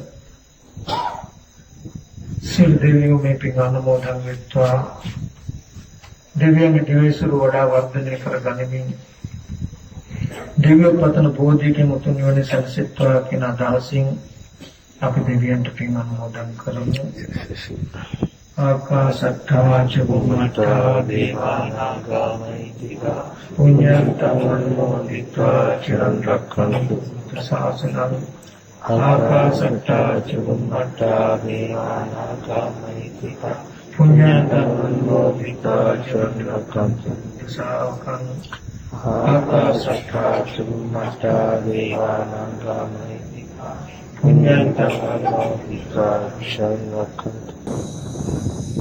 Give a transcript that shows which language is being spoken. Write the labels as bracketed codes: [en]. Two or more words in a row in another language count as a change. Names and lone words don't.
[si] සිල් දෙවියෝ මේ පිඟාන මොදන් වෙත්වා දෙවියන්ගේ දිවිසුරු වඩා වර්ධනය කර ගනිමින් දිව්‍ය පතන බෝධියකින් උතුම් නිවන සැලසෙත්වා කියන අදහසින් අපි දෙවියන්ට පිඟාන මොදන් කරමු. [pi] ආකාශත්තා ච බුම්මත්තා දේවානාගා මහිත්‍තිකා පුඤ්ඤන්තං අනුමෝදිत्वा චිරන් රක්ඛන්තු ශාසනං ආකාශත්තා ච බුම්මත්තා දේවානාගා මහිත්‍තිකා පුඤ්ඤන්තං අනුමෝදිत्वा චිරන් රක්ඛන්තු ශාසනං ආකාශත්තා ච බුම්මත්තා දේවානාගා මහිත්‍තිකා පුඤ්ඤන්තං අනුමෝදිत्वा චිරන් රක්ඛන්තු